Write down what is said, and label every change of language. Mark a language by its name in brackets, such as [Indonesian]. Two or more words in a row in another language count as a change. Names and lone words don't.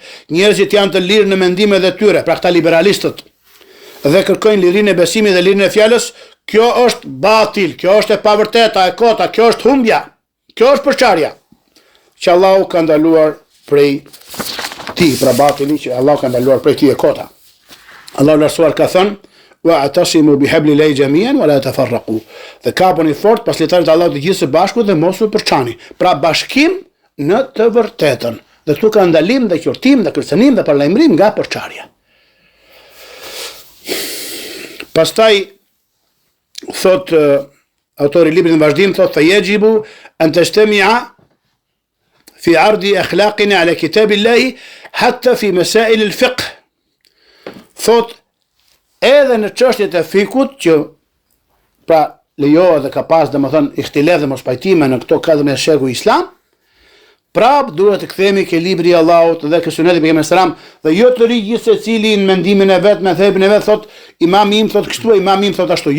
[Albanian] Njerëzit janë të lirë në mendimet e tyre, pra këta liberalistët, dhe kërkojnë lirinë e besimit dhe lirinë e fjalës. Kjo është batil, kjo është e pavërteta, e kota, kjo është humbja, kjo është përçarja që Allahu ka ndaluar prej ti, pra batili që Allahu ka ndaluar prej ti e kota. Allahu lartësuar ka thënë: [Arabic] واعتصموا بحبل الله جميعا ولا تفرقوا. [Albanian] Dhe kaponi fort pas letarit të Allahut të gjithë së bashku dhe mos u përçani. Pra bashkim në të vërtetën. Dhe këtu ka ndalim dhe qortim dhe kërcënim dhe paralajmërim nga përçarja. Pastaj thot autori i librit në vazhdim, thot: [Arabic] فيجب أن تجتمع في عرض أخلاقنا على كتاب الله حتى في مسائل الفقه. [Albanian] Thot edhe në çështjet e fikut, që pra lejohet dhe ka pas domethënë ihtilaf dhe mospajtime në këto 14 shekuj islam, prap duhet të kthehemi ke libri i Allahut dhe ke suneti i pejgamberit [Arabic] صلى الله عليه وسلم, [Albanian] dhe jo të ri gjithë secili në mendimin e vet, me thepin e vet, thot imami im thot kështu, imami im thot ashtu.